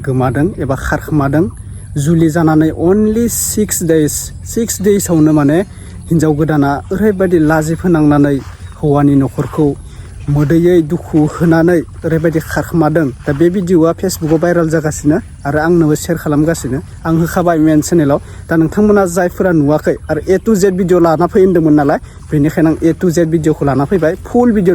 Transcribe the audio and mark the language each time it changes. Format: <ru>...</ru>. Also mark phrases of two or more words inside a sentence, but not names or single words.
<brx>गोमादों एबा खारखोमादों जुलि जानानै</brx> <en>only 6 days</en> <brx>आवनो माने हिनजाव गोदाना ओरैबायदि लाजि फोनांनानै हौवानि नखरखौ मोदैयै दुखु होनानै ओरैबायदि खारखोमादों दा बे भिडिअआ फेसबुकआव भाइराल जागासिनो आरो आंनोबो शेयार खालामगासिनो आं होखाबाय मेन चेनेलाव दा नोंथांमोना जायफोरा नुवाखै आरो</brx> <en>A to Z</en> <brx>भिडिअ लाना फैदोंमोन नालाय बेनिखायनो आं</brx> <en>A to Z</en> <brx>भिडिअखौ लाना फैबाय</brx> <en>full video</en>